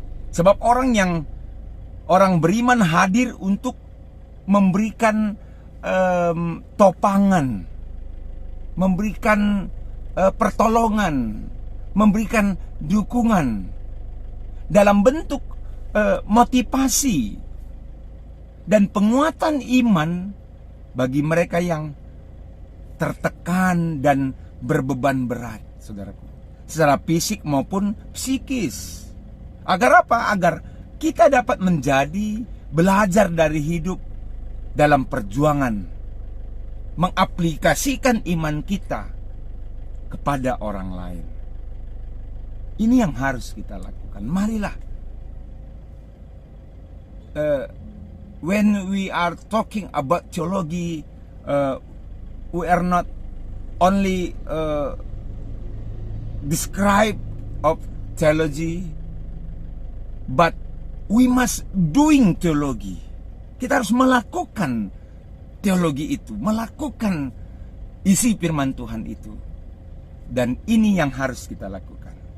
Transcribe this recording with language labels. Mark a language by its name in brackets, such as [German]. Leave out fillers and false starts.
[Indonesian] Sebab orang beriman hadir untuk memberikan topangan, memberikan pertolongan, memberikan dukungan dalam bentuk motivasi dan penguatan iman bagi mereka yang tertekan dan berbeban berat, saudaraku, secara fisik maupun psikis. Agar apa? Agar kita dapat menjadi belajar dari hidup dalam perjuangan, mengaplikasikan iman kita kepada orang lain. Ini yang harus kita lakukan. Marilah, [English] when we are talking about theology, we are not only describe of theology, but we must doing teologi. [Indonesian] Kita harus melakukan teologi itu, melakukan isi firman Tuhan itu. Dan ini yang harus kita lakukan.